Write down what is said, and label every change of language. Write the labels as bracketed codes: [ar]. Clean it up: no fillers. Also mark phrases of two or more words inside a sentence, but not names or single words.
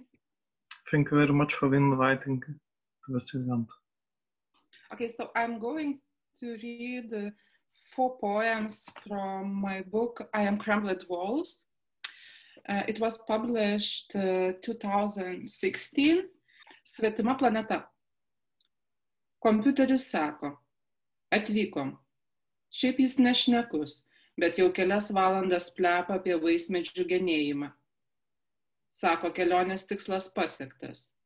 [en] Thank you very much for inviting to this event. Okay, so I'm going to read 4 poems from my book, Am Crumbled Walls. It was published 2016. [lt] Svetima planeta. Kompiuteris sako, atvykom. Šiaip jis nešnekus, bet jau kelias valandas plepa apie vaismedžių genėjimą. Sako, kelionės tikslas pasiektas.